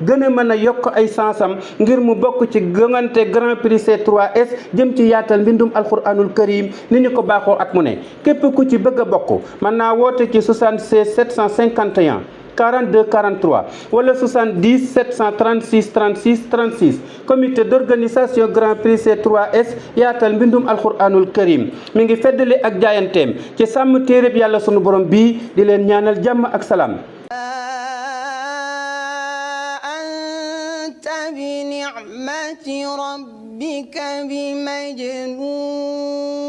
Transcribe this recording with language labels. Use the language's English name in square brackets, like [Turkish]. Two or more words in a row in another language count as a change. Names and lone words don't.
[Wolof] a mën a yokk ay sansam ngir mu bokk ci gëngante Grand Prix C3S jëm ci yaatal mbindum [Arabic] القرآن الكريم [Wolof] ni ñu ko baaxoo at mu ne képp ku ci bëgg a bokk mën naa woote ci 76 751 42 43 wala 70 736 36 36 [French] comité d'organisation [Wolof] Grand Prix C3S yaatal mbindum [Arabic] القرآن الكريم [Wolof] mi ngi feddali ak jaayanteem ci sàmm téereb yàlla sunu borom bii di leen ñaanal jàmm ak salaam. [Arabic] أنت بنعمة ربك بمجنون. السلام عليكم ورحمة الله تعالى وبركاته. [Wolof] Mbokki julit yi, [French] comité d'organisation [Wolof] Grand Prix C3S jëm ci yaatal mbindum [Arabic] القرآن الكريم [Wolof] mi ngi feddali ak jaayanteem ci sàmm téereb yàlla sunu borom bii di leen ñaanal jàmm ak salaam. [Arabic] أنت بنعمة ربك بمجنون.